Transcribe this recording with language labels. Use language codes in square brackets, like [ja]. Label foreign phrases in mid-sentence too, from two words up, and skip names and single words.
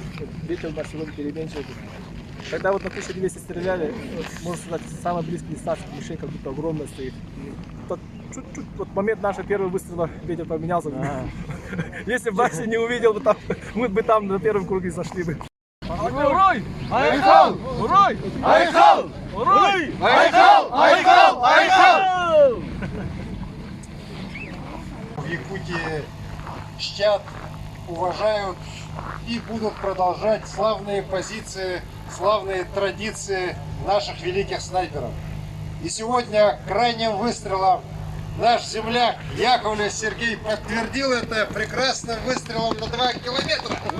[ru] Ветер на сегодня переменчивый. Когда вот на 1200 стреляли, можно сказать, самая близкая дистанция мишень как будто огромная стоит. Чуть-чуть, вот момент нашего первого выстрела ветер поменялся. Если бы Вася не увидел, мы бы там на первом круге сошли бы. [sah] Урой! Айхал! Урой! Айхал! Урой! Айхал! Айхал! Айхал! [ru] В Якутии чтят, уважают и будут продолжать славные позиции, славные традиции наших великих снайперов. И сегодня крайним выстрелом наш земляк Яковлев Сергей подтвердил это прекрасным выстрелом на 2 километра.